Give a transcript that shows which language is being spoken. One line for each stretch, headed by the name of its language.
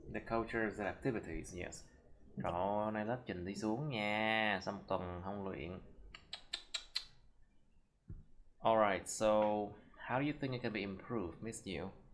English: The cultures and activities, yes.
Vietnamese: Trời ơi, hôm nay lớp trình đi xuống nha. Sau một tuần không luyện.
English: Alright, so how do you think it can be improved, Miss Diệu?